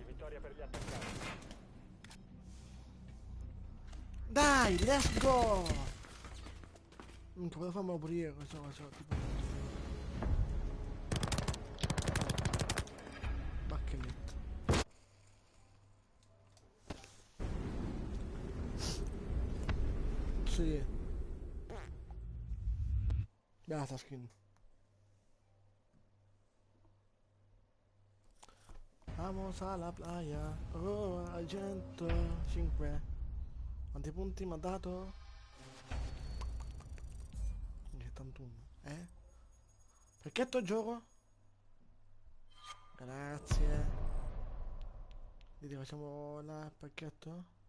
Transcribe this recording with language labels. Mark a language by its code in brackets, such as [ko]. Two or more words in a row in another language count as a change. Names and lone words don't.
[it] Vittoria per gli attaccanti. Dai, [en] let's go! [it] Minchia, volevo farmelo pure io questa cosa, tipo. Bacchetto. Sì. Beata skin. [es] Vamos a la playa. [it] Oh, al 105. Quanti punti mi ha dato? 71. Pacchetto gioco? Grazie. Vedi, facciamo il pacchetto?